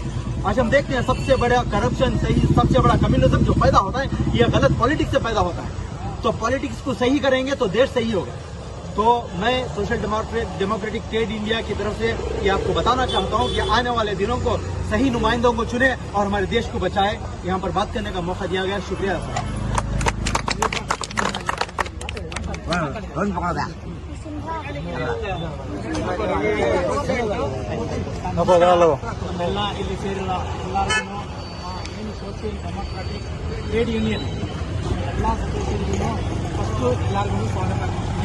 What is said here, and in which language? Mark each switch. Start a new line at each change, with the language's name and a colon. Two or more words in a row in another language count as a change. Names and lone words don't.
Hindi: आज हम देखते हैं सबसे बड़ा करप्शन, सबसे बड़ा कम्युनिज्म जो पैदा होता है ये गलत पॉलिटिक्स से पैदा होता है। तो पॉलिटिक्स को सही करेंगे तो देश सही होगा। तो मैं सोशल डेमोक्रेटिक ट्रेड इंडिया की तरफ से ये आपको बताना चाहता हूँ कि आने वाले दिनों को सही नुमाइंदों को चुने और हमारे देश को बचाए। यहाँ पर बात करने का मौका दिया गया, शुक्रिया सर।
Kannada: ನಮ್ಮೆಲ್ಲ ಇಲ್ಲಿ ಸೇರಿಲ್ಲ ಎಲ್ಲರಿಗೂ ಸೋಷಿಯಲ್ ಡೆಮೋಕ್ರಾಟಿಕ್ ಟ್ರೇಡ್ ಯೂನಿಯನ್ ಎಲ್ಲ ಸದಸ್ಯರಿಗೂ ಫಸ್ಟು ಎಲ್ಲರಿಗೂ ಸ್ವಾಗತ ಮಾಡ್ತೀನಿ.